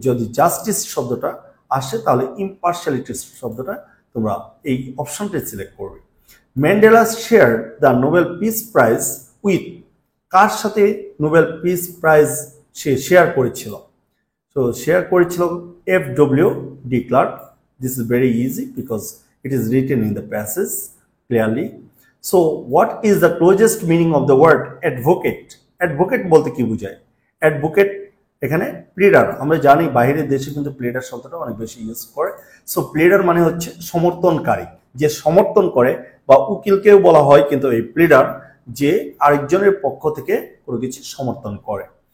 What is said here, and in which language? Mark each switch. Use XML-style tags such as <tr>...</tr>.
<bn>যদি জাস্টিস শব্দটা আসে তাহলে ইমপার্শিয়ালিটি শব্দটা তোমরা এই অপশনটা সিলেক্ট করবে। Mandela</bn> <en>share the Nobel peace prize with,</en> <bn>কার সাথে নোবেল পিস প্রাইজ সে শেয়ার করেছিল? তো শেয়ার করেছিল F.W. de Klerk.</bn> <en>This is very easy because it is written in the passage clearly. So what is the closest meaning of the word advocate?</en> <bn>Advocate বলতে কি বোঝায়? Advocate এখানে pleader, আমরা জানি বাইরের দেশে কিন্তু প্লিডার শব্দটা অনেক বেশি ইউজ করে। সো প্লিডার মানে হচ্ছে সমর্থনকারী, যে সমর্থন করে, বা উকিলকেও বলা হয় কিন্তু এই প্লিডার, যে আরেকজনের পক্ষ থেকে কোনো কিছু সমর্থন করে।</bn>